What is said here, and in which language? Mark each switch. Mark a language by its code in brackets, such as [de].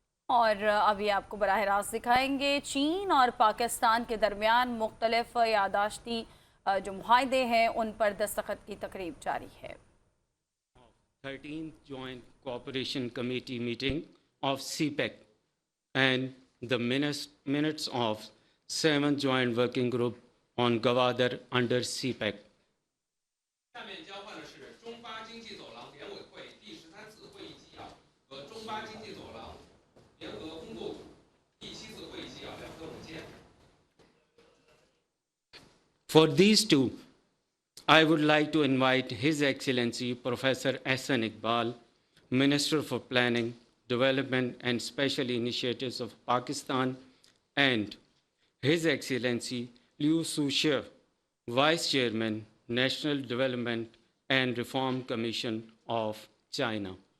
[hi] और अभी आपको बराह रास्त दिखाएंगे चीन और पाकिस्तान के दरमियान मुख्तलिफ यादाश्ती जो मुआहदे हैं उन पर दस्तखत की तकरीब जारी है। [en] 13th Joint Cooperation Committee meeting of CPEC and the minutes of 7th Joint Working Group on Gwadar under CPEC. [zh] 下面交换的是中巴经济走廊联委会第13次会议纪要和中巴经济走廊联合工作组第7次会议纪要两份文件。 [en] For these two, I would like to invite His Excellency Professor Ahsan Iqbal, Minister for Planning, Development and Special Initiatives of Pakistan, and His Excellency Liu Sushi, Vice Chairman, National Development and Reform Commission of China.